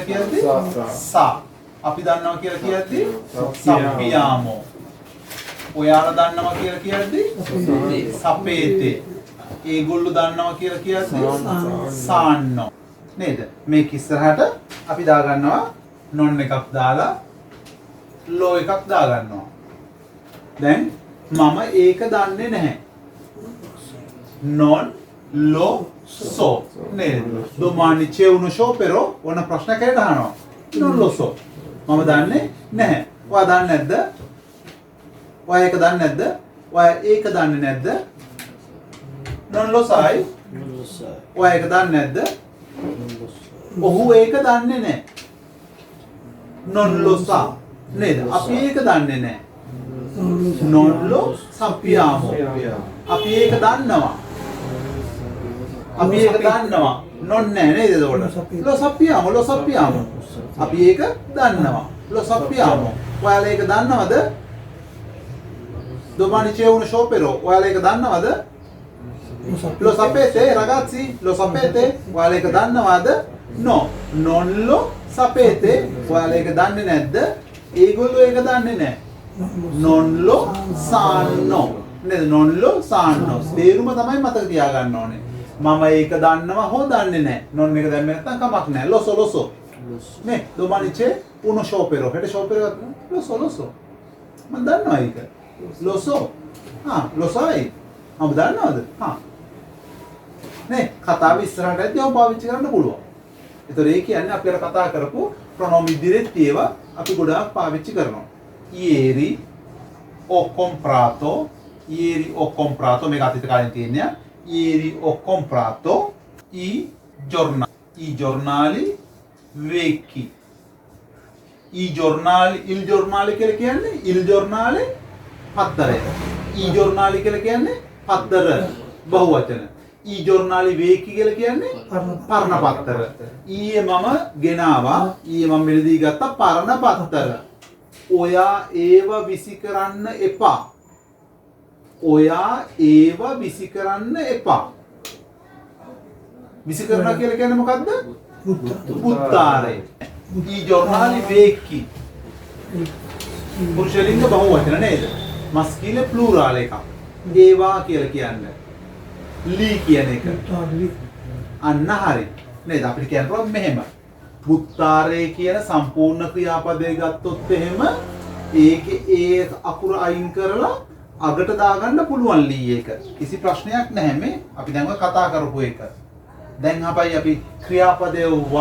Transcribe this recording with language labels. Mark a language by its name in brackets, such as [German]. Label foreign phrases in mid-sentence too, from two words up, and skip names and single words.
[Sinhala] කියද්දී sa අපි දන්නවා කියලා කියද්දී sappiamo ඔයාලා දන්නවා කියලා කියද්දී sapete ඒගොල්ලෝ දන්නවා කියලා කියද්දී sanno නේද මේක ඉස්සරහට අපි දා ගන්නවා non එකක් දාලා lo එකක් දා ගන්නවා දැන් මම ඒක දන්නේ නැහැ [Italian] non lo so නේද domani c'è uno sciopero [Sinhala] ඕන ප්‍රශ්නයක් අහනවා [Italian] non lo [Sinhala] so මම දන්නේ නැහැ ඔයා දන්නේ නැද්ද ඔයා ඒක දන්නේ නැද්ද ඔයා ඒක දන්නේ නැද්ද [Italian] non lo sai [Sinhala] ඔයා ඒක දන්නේ නැද්ද ඔහු ඒක දන්නේ නැහැ [Italian] non lo sa [Sinhala] නේද අපි ඒක දන්නේ නැහැ [Italian] non lo sappiamo [Sinhala] අපි ඒක දන්නවා non නැහැ නේද එතකොට [Italian] lo sappiamo [Sinhala] අපි ඒක දන්නවා [Italian] lo sappiamo [Sinhala] ඔයාලා ඒක දන්නවද [Italian] domani c'è uno sciopero [Sinhala] ඔයාලා ඒක දන්නවද [Italian] lo sapete ragazzi lo sapete [Sinhala] ඔයාලා ඒක දන්නවද [Italian] no non lo sapete [Sinhala] ඔයාලා ඒක දන්නේ නැද්ද ඒගොල්ලෝ ඒක දන්නේ නැහැ [Italian] non lo sanno [Sinhala] නේද [Italian] non lo sanno [Sinhala] තේරුම තමයි මතක තියාගන්න ඕනේ මම ඒක දන්නවා හෝ දන්නේ නැහැ non එක දැම්මේ නැත්නම් කමක් නැහැ [Italian] lo so [Sinhala] නේ [Italian] domani c'è uno sciopero [Sinhala] හෙට sciopero එකක් [Italian] lo so [Sinhala] මම දන්නවා ඒක [Italian] lo so lo sai [Sinhala] මම දන්නවද නේ කතාව ඉස්සරහට ඇද්දී ඔය පාවිච්චි කරන්න පුළුවන් ඒතර ඒ කියන්නේ අපි අර කතා කරපු ප්‍රොනෝම් ඉදිරියට ඒවා අපි ගොඩාක් පාවිච්චි කරනවා [Italian] ieri ho comprato [Sinhala] මේක අතීත කාලේ තියෙනවා ieri [Italian] ho comprato i giornali vecchi il giornale [Sinhala] කියලා කියන්නේ [Italian] il giornale [Sinhala] පත්තරය [Italian] i giornali [Sinhala] කියලා කියන්නේ පත්තර බහුවචන [Italian] i giornali vecchi [Sinhala] කියලා කියන්නේ පරණ පත්තර ඊයේ මම ගෙනාවා ඊයේ මම මෙලදී ගත්ත පරණ පත්තර ඔයා ඒව විසි කරන්න එපා විසි කරනවා කියලා කියන්නේ මොකද්ද [Italian] buttare i giornali vecchi [Sinhala] පුරුෂලිංග බහුවචන නේද [Italian] maschile plural [Sinhala] එකක් ඒවා කියලා කියන්නේ ලී කියන එක අන්න හරි නේද අපිට කියන්න පුළුවන් මෙහෙම buttare කියන සම්පූර්ණ ක්‍රියාපදේ ගත්තොත් එහෙම ඒකේ ඒ අකුර අයින් කරලා අගට දාගන්න පුළුවන් ලී එක කිසි ප්‍රශ්නයක් නැහැ මේ අපි දැන් ඔය කතා කරපු එක දැන් අපි ක්‍රියාපදයේ